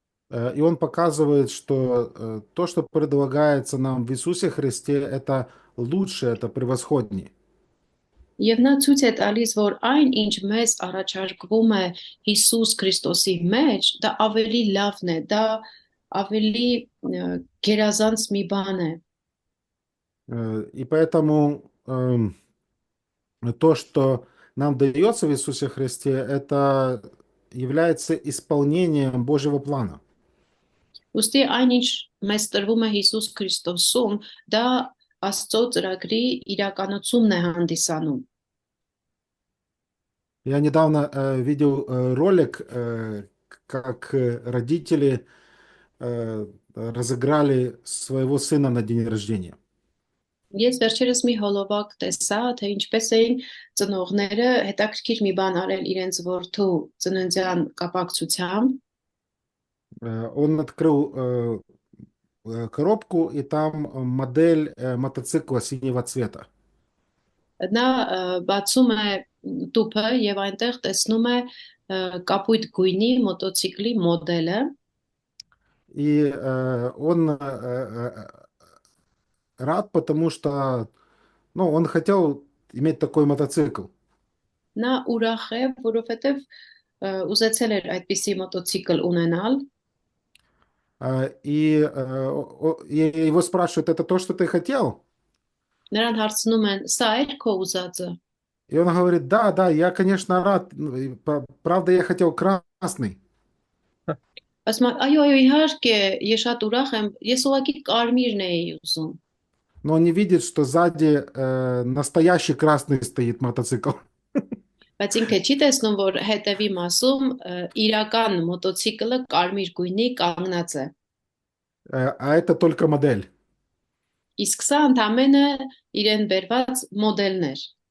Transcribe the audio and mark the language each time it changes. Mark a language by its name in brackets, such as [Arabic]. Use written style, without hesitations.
[Russian] И он показывает, что то, что предлагается нам в Иисусе Христе, это лучше, это превосходнее. [Armenian] Եվ նա ցույց է տալիս, որ այն, ինչ մեզ առաջարկվում է Հիսուս Քրիստոսի մեջ, դա ավելի լավն է, դա ավելի գերազանց մի բան է։ [Russian] И поэтому то, что нам дается в Иисусе Христе, это является исполнением Божьего плана. [Armenian] Ոստի այն, ինչ մեզ տրվում է Հիսուս Քրիստոսում, դա Աստծո ծրագրի իրականությունն է հանդիսանում։ [Russian] Я недавно видел ролик, как родители разыграли своего сына на день рождения. [Armenian] Ես վերջերս մի հոլովակ տեսա, թե ինչպես էին ծնողները հետաքրքիր մի բան արել իրենց որդու ծննդյան կապակցությամբ։ [Russian] Он открыл коробку, и там модель мотоцикла синего цвета. [Armenian] Նա բացում է տուփը եւ այնտեղ տեսնում է կապույտ գույնի մոտոցիկլի մոդելը։ [Russian] И он рад, потому что, ну, он хотел иметь такой мотоцикл. [Armenian] Նա ուրախ է, որովհետեւ ուզեցել էր այդպիսի մոտոցիկլ ունենալ։ [Russian] И его спрашивают, это то, что ты хотел? [Armenian] Նրան հարցնում են. «Սա է քո ուզածը»։ [Russian] И он говорит, да, да, я, конечно, рад. Правда, я хотел красный. [Armenian] Ասում է. «Այո, այո, իհարկե, ես շատ ուրախ եմ, ես ուղղակի կարմիրն էի ուզում»։ [Russian] Но он не видит, что сзади настоящий красный стоит мотоцикл. [Armenian] Բայց ինքը չի տեսնում, որ հետևի մասում իրական մոտոցիկլը կարմիր գույնի կանգնած է։ [Russian] А это только модель. [Armenian] Իսկ սա ընդամենը իրեն բերված մոդելն էր։